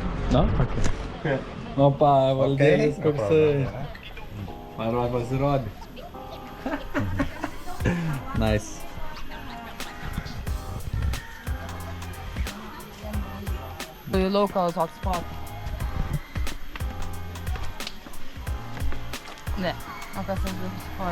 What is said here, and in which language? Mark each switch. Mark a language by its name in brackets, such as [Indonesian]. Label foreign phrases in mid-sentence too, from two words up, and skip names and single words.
[English] No? Okay. [Lithuanian] Opa, Valdėlis koksai. Parodo, pasirodė. [English] Nice. The local hotspot. [Lithuanian] Ne, o kas aš bus?